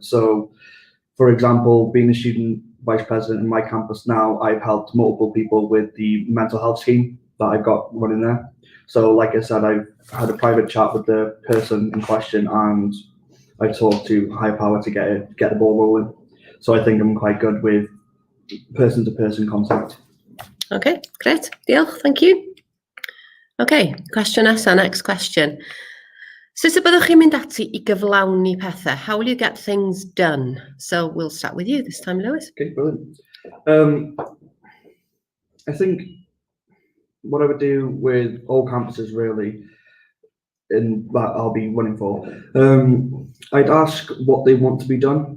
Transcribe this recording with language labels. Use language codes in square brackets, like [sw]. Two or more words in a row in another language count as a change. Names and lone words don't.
[en] So, for example, being a student vice president in my campus now, I've helped multiple people with the mental health scheme that I've got running there. So, like I said, I've had a private chat with the person in question, and I've talked to higher power to get the ball rolling. So I think I'm quite good with person-to-person contact. Okay, great. Diolch, thank you. [cy] Okay, cwestiwn nesa, [en] next question. [cy] Sut y byddwch chi'n mynd ati I gyflawni pethau? [en] How will you get things done? So we'll start with you this time, Lewis. Okay, brilliant. I think what I would do with all campuses really, in that I'll be running for, I'd ask what they want to be done.